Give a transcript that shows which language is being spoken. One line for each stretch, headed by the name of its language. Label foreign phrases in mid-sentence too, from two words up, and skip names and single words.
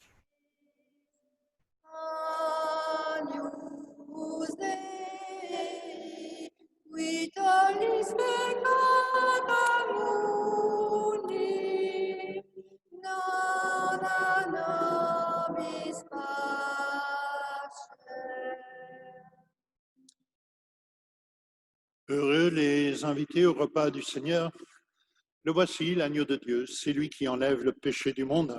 Latin: Agnus Dei, qui tollis peccata mundi, nona nobis pace.
French: Heureux les invités au repas du Seigneur. Le voici, l'agneau de Dieu, c'est lui qui enlève le péché du monde.